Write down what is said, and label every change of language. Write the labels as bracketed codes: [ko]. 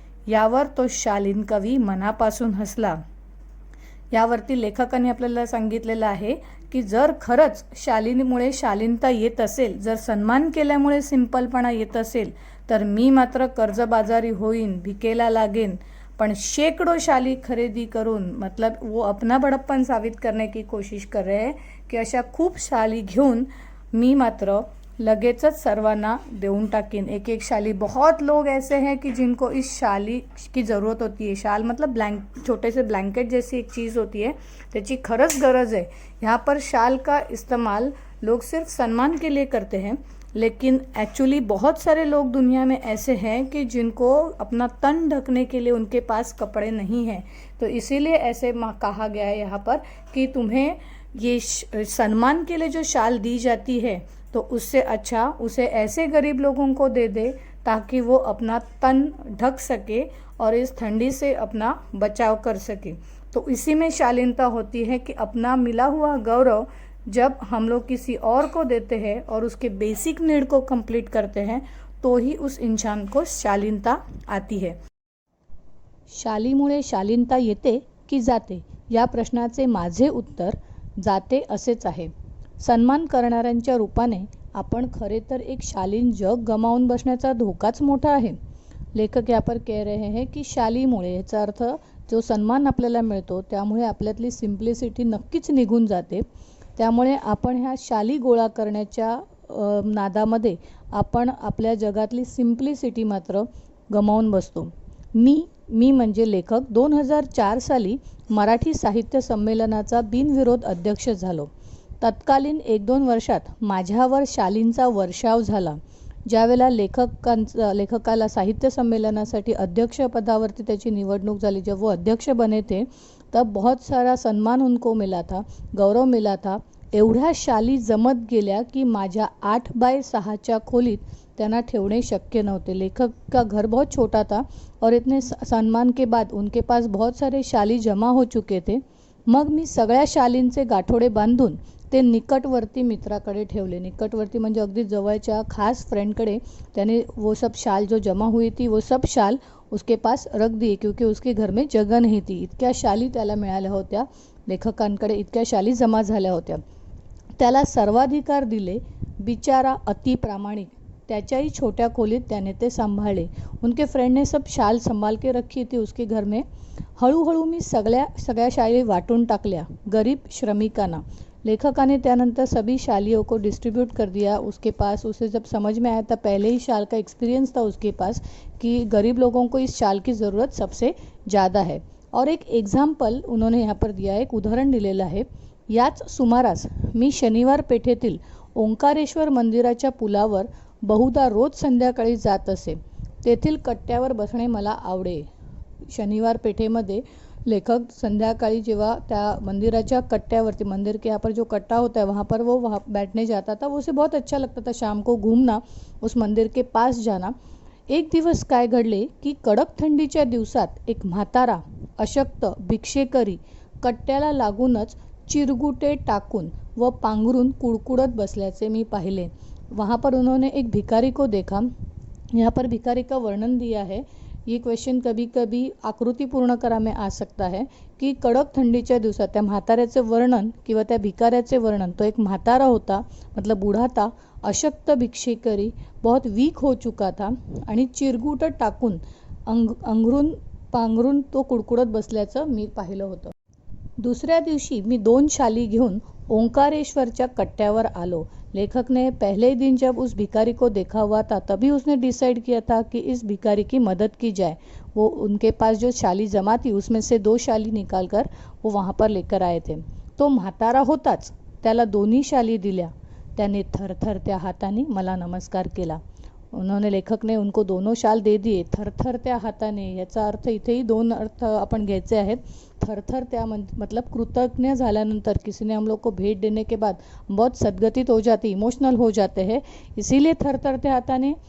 [mr] यावर तो शालीन कवी मनापासून हसला. यावरती लेखकाने आपल्याला सांगितलेलं आहे की जर खरंच शालीनमुळे शालीनता येत असेल, जर सन्मान केल्यामुळे सिंपलपणा येत असेल तर मी मात्र कर्जबाजारी होईन, भिकेला लागेन, पण शेकडो शाली खरेदी करून [hi] मतलब वो अपना बड़प्पन साबित करने की कोशिश कर रहे हैं [mr] की अशा खूप शाली घेऊन मी मात्र लगेचच सर्वांना देऊन टाकीन. एक एक शाली. [hi] बहुत लोग ऐसे हैं कि जिनको इस शाली की ज़रूरत होती है. शाल मतलब छोटे से ब्लैंकेट जैसी एक चीज़ होती है, [mr] त्याची खरंच गरज [hi] है. यहाँ पर शाल का इस्तेमाल लोग सिर्फ सम्मान के लिए करते हैं, लेकिन एक्चुअली बहुत सारे लोग दुनिया में ऐसे हैं कि जिनको अपना तन ढकने के लिए उनके पास कपड़े नहीं हैं। तो इसीलिए ऐसे कहा गया है यहाँ पर कि तुम्हें ये सम्मान के लिए जो शाल दी जाती है तो उससे अच्छा उसे ऐसे गरीब लोगों को दे दे ताकि वो अपना तन ढक सके और इस ठंडी से अपना बचाव कर सके। तो इसी में शालीनता होती है कि अपना मिला हुआ गौरव जब हम लोग किसी और को देते हैं और उसके बेसिक नीड को कंप्लीट करते हैं तो ही उस इंसान को शालीनता आती है। [mr] शालीमुळे शालीनता येते की जाते या प्रश्नाचे माझे उत्तर जाते असेच आहे। सन्मान करणाऱ्यांच्या रूपाने आपण खरे तर एक शालीन जग गमावून बसण्याचा धोकाच मोठा आहे। [hi] लेखक यहाँ पर कह रहे हैं की [mr] शालीमुळे, याचा अर्थ जो सन्मान आपल्याला मिळतो त्यामुळे आपल्यातली सिम्प्लिसिटी नक्कीच निघून जाते। त्यामुळे आपण ह्या शाली गोळा करण्याच्या नादामध्ये आपण आपल्या जगातली सिम्प्लिसिटी मात्र गमावून बसतो। मी म्हणजे लेखक 2004 साली मराठी साहित्य संमेलनाचा बिनविरोध अध्यक्ष झालो। तत्कालीन 1-2 वर्षात माझ्यावर शालींचा वर्षाव झाला। ज्यावेळेला लेखकाला साहित्य सम्मेलनासाठी अध्यक्षपदावरती त्याची निवडणूक झाली, [hi] जब वो अध्यक्ष बने थे तब बहुत सारा सम्मान उनको मिला था, गौरव मिला था। [mr] एवढ्या शाली जमत गेल्या की माझ्या 8x6च्या खोलीत त्यांना ठेवणे शक्य नव्हते। [hi] लेखक का घर बहुत छोटा था और इतने सम्मान के बाद उनके पास बहुत सारे शाली जमा हो चुके थे। [mr] मग मी सगळ्या शालींचे गाठोडे बांधून ते निकटवर्ती मित्राकडे ठेवले। निकटवर्ती म्हणजे अगदी जवळच्या खास फ्रेंडकडे त्याने [hi] वो सब शाल जो जमा हुई थी वो सब शाल उसके पास रख दिए, क्योंकि उसके घर में जगह नहीं थी। [mr] इतक्या शाली त्याला मिळाल्या होत्या, लेखकांकडे इतक्या शाली जमा झाल्या होत्या। त्याला सर्वाधिकार दिले। बिचारा अति प्रामाणिक, त्याच्याही छोट्या खोलीत त्याने ते सांभाळले। [hi] उनके फ्रेंड ने सब शाल संभाल के रखी थी उसके घर में। [mr] हळूहळू मी सगळ्या शाली वाटून टाकल्या गरीब श्रमिकांना। लेखकाने त्यानंतर [hi] सभी शालियों को डिस्ट्रीब्यूट कर दिया उसके पास। उसे जब समझ में आया था, पहले ही शाल का एक्सपीरियंस था उसके पास कि गरीब लोगों को इस शाल की ज़रूरत सबसे ज़्यादा है। और एक एग्जाम्पल उन्होंने यहाँ पर दिया है, [mr] एक उदाहरण दिलेलं आहे। याच सुमारास मी शनिवार पेठेतील ओंकारेश्वर मंदिराच्या पुलावर बहुधा रोज संध्याकाळी जात असे। तेथील कट्ट्यावर बसणे मला आवडे। शनिवार पेठेमध्ये लेखक संध्याकाळी जेव्हा त्या मंदिराच्या कट्ट्यावरती, [hi] मंदिर के यहाँ पर जो कट्टा होता है वहाँ पर वो वहाँ बैठने जाता था। वो उसे बहुत अच्छा लगता था शाम को घूमना, उस मंदिर के पास जाना। [mr] एक दिवस काय घडले की कडक थंडीच्या दिवसात एक म्हातारा अशक्त भिक्षेकरी कट्ट्याला लागूनच चिरगुटे टाकून व पांघरून कुडकुडत बसल्याचे मी पाहिले। [hi] वहाँ पर उन्होंने एक भिखारी को देखा। यहाँ पर भिखारी का वर्णन दिया है। ये क्वेश्चन कभी कभी आकृती पूर्ण करा में आ सकता है की [mr] कडक थंडीच्या दिवसात त्या म्हाताऱ्याचे वर्णन किंवा त्या भिकाऱ्याचे वर्णन। तो एक म्हातारा होता, [hi] मतलब बूढ़ा था, [mr] अशक्त भिक्षेकरी, [hi] बहुत वीक हो चुका था [mr] आणि चिरगुट टाकून अंगरून पांघरून तो कुडकुडत बसल्याचं मी पाहिलं होतं। दुसऱ्या दिवशी मी 2 शाली घेऊन ओंकारेश्वरच्या कट्ट्यावर आलो। [hi] लेखक ने पहले दिन जब उस भिखारी को देखा हुआ था तभी उसने डिसाइड किया था कि इस भिखारी की मदद की जाए। वो उनके पास जो शाली जमा थी उसमें से 2 शाली निकाल कर वो वहाँ पर लेकर आए थे। [mr] तो म्हातारा होताच, त्याला दोन्ही शाली दिल्या। त्याने थरथरत्या हाताने मला नमस्कार केला। [hi] उन्होंने, लेखक ने उनको दोनों शाल दे दिए थरथरत्या हाताने। [mr] याचा अर्थ इथेही 2 अर्थ आपण घ्यायचे आहेत। [hi] थरथरत्या मतलब [mr] कृतज्ञ झाल्यानंतर, [hi] किसी ने हम लोग को भेंट देने के बाद बहुत सद्गतित हो जाते, इमोशनल हो जाते हैं, इसीलिए थरथरत्या हाताने।